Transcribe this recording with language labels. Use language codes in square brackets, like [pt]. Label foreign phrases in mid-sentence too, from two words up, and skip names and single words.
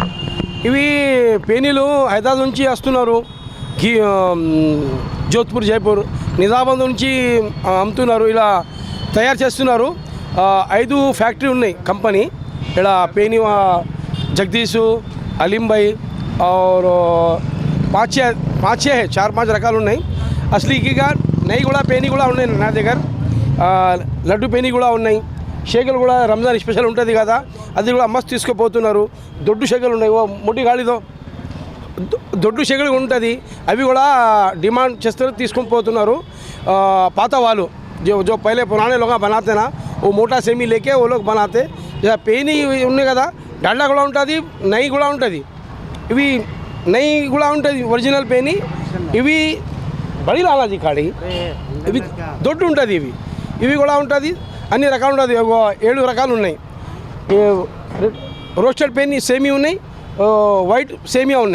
[te] ఇవి పేనీలు హైదరాబాద్ నుంచి వస్తున్నారు. జోధ్పూర్, జైపూర్, నిజామాబాద్ నుంచి అమ్ముతున్నారు. ఇలా తయారు చేస్తున్నారు. 5 ఫ్యాక్టరీ ఉన్నాయి కంపెనీ. ఇక్కడ పేనీ జగదీష్, అలీంబాయి [hi] और पाँच छः है [te] 4-5 రకాలు ఉన్నాయి. అసలుగా నెయ్యి కూడా పేని కూడా ఉన్నాయి నా దగ్గర. లడ్డు పేని కూడా ఉన్నాయి. షేకలు కూడా రంజాన్ స్పెషల్ ఉంటుంది కదా, అది కూడా మస్తు తీసుకుపోతున్నారు. దొడ్డు షేకలు ఉన్నాయి, ఓ ముట్టి గాలితో దొడ్డు షేకలు ఉంటుంది, అవి కూడా డిమాండ్ చేస్తారు, తీసుకొని పోతున్నారు. పాత వాళ్ళు [hi] जो पहले पुराने लोग बनाते ना, वो मोटा सेमी लेके वो लोग बनाते. [te] పేని ఉన్నాయి కదా, డాల్డా కూడా ఉంటుంది, నెయ్యి కూడా ఉంటుంది. ఇవి నెయ్యి కూడా ఉంటుంది ఒరిజినల్ పేని. ఇవి బడి లాలాజీ కాడి, ఇవి దొడ్డు ఉంటుంది. ఇవి కూడా ఉంటుంది, అన్ని రకాలు ఉంటుంది. 7 రకాలు ఉన్నాయి. రోస్టెడ్ పేని సేమియా ఉన్నాయి, వైట్ సేమియా ఉన్నాయి.